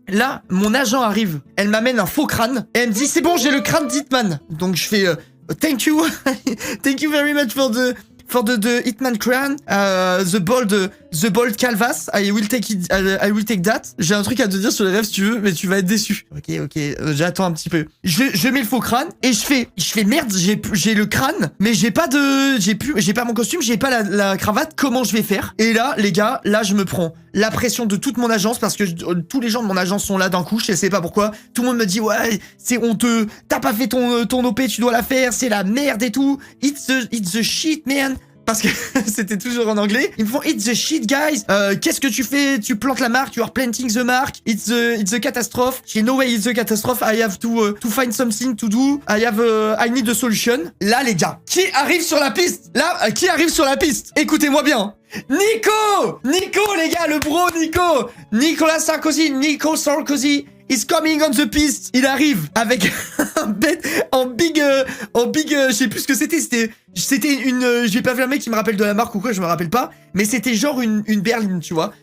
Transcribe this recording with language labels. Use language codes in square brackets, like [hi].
[fr] Là, mon agent arrive, elle m'amène un faux crâne, et elle me dit c'est bon, j'ai le crâne d'Hitman. Donc je fais [en] thank you very much for the Hitman crown, the bold canvas, I will take that. [fr] J'ai un truc à te dire sur les rêves si tu veux, mais tu vas être déçu. Ok, j'attends un petit peu. Je mets le faux crâne et je fais merde, j'ai le crâne, mais j'ai pas mon costume, j'ai pas la cravate, comment je vais faire? Et là, les gars, là je me prends la pression de toute mon agence parce que tous les gens de mon agence sont là d'un coup, je sais pas pourquoi. Tout le monde me dit ouais, c'est honteux, t'as pas fait ton OP, tu dois la faire, c'est la merde et tout. [en] It's the shit, man. [fr] Parce que c'était toujours en anglais. Ils me font [en] it's the shit guys. [fr] Qu'est-ce que tu fais? Tu plantes la marque, [en] you are planting the mark. It's the catastrophe. [fr] J'ai [en] no way it's the catastrophe. I have to find something to do. I need a solution. [fr] Là les gars, qui arrive sur la piste? Écoutez-moi bien. Nico les gars, le bro Nico. [en] Nicolas Sarkozy is coming on the piste. [fr] Il arrive avec un bête en big, je sais plus ce que c'était une, je vais pas faire le mec qui me rappelle de la marque ou quoi, je me rappelle pas, mais c'était genre une berline, tu vois.